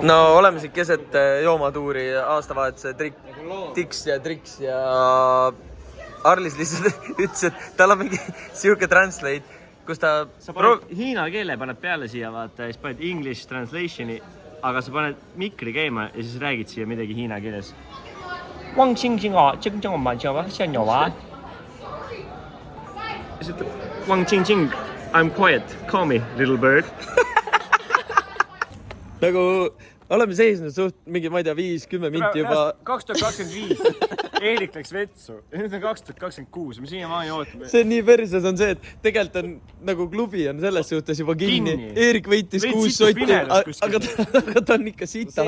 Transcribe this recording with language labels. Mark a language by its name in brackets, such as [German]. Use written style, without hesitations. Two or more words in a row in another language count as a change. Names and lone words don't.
[Estonian] No oleme siit keset joomatuuri aastavahetuse tiks ja triks ja Arlis lihtsalt ütles, et tal on mingi siuke translate, kus ta... Sa paned hiina keele paned peale siia, vaata, ja siis paned [English] English translationi, [Estonian] aga sa paned mikri käima ja siis räägid siia midagi hiina keeles. Wang Qingqing o, Qingqing o ma jiao wa, xian you wa. Wang Qingqing, [English] I'm quiet, call me, little bird. [Estonian] Nagu oleme seisnud suht mingi, ma ei tea, 5-10 minti juba. 2025 Eerik läks vetsu ja nüüd on 2026 me siiamaani ootame. See on nii perses on see, et tegelikult on nagu klubi on selles suhtes juba kinni. Eerik võitis 6 sotti, aga ta on ikka sitam.